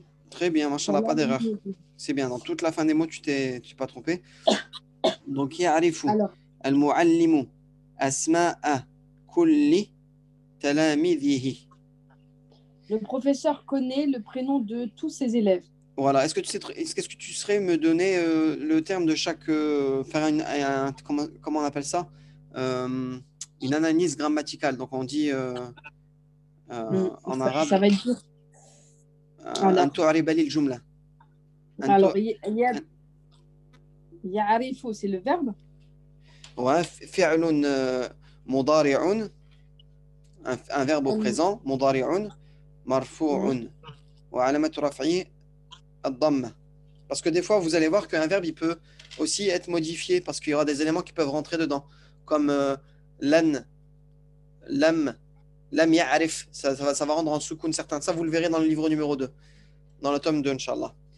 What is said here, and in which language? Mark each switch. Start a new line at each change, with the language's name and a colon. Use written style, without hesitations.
French: Très bien, machallah, pas d'erreur. C'est bien, dans toute la fin des mots, tu t'es pas trompé.
Arabic: Donc, يعرف المعلم أسماء كل تلاميذه.
French: Le professeur connaît le prénom de tous ses élèves. Voilà. Est-ce que tu saurais me donner le terme de chaque, faire comment on appelle ça, une analyse grammaticale. Donc on dit en arabe. Ça va être dur.
Arabic: أن تعرب لي الجملة.
French: Alors, يعرف, c'est le verbe.
Arabic: Ouais, فعل مضارع,
French: un verbe au présent,
Arabic: مضارع مرفوع وعلامة رفعه الضمة.
French: Parce que des fois, vous allez voir qu'un verbe, il peut aussi être modifié parce qu'il y aura des éléments qui peuvent rentrer dedans. Comme lan, lam, lam ya'rif. Ça va rendre en soukoun certain. Ça, vous le verrez dans le livre numéro 2, dans le tome 2, Inch'Allah.